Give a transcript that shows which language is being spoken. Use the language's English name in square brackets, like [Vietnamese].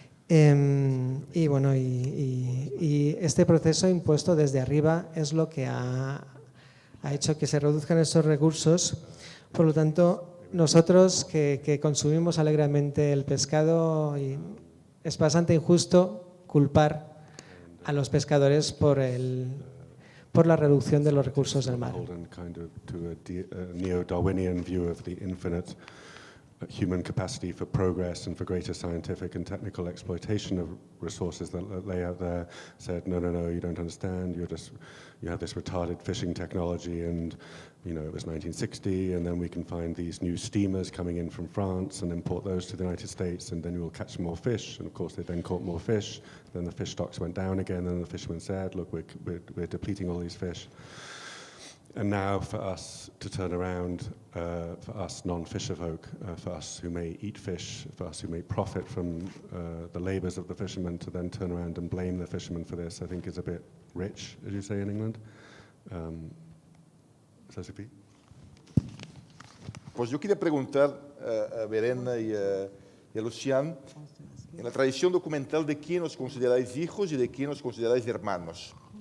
[Spanish] Y bueno, y este proceso impuesto desde arriba es lo que ha hecho que se reduzcan estos recursos. Por lo tanto, nosotros que consumimos alegremente el pescado, es bastante injusto culpar a los pescadores por la reducción de los recursos del mar. [English] Kind of to a neo-Darwinian view of the infinite human capacity for progress and for greater scientific and technical exploitation of resources that lay out there, said, no, you don't understand, you have this retarded fishing technology, and it was 1960, and then we can find these new steamers coming in from France and import those to the United States, and then you will catch more fish, and of course they then caught more fish, then the fish stocks went down again, and the fishermen said, look, we're depleting all these fish. And now for us to turn around, for us non-fisher folk, for us who may eat fish, for us who may profit from the labours of the fishermen, to then turn around and blame the fishermen for this, I think is a bit rich, as you say in England. Sophie? [Spanish] Pues yo quería preguntar a Verena y a Lucián, en la tradición documental, ¿de quién os consideráis hijos y de quién os consideráis hermanos?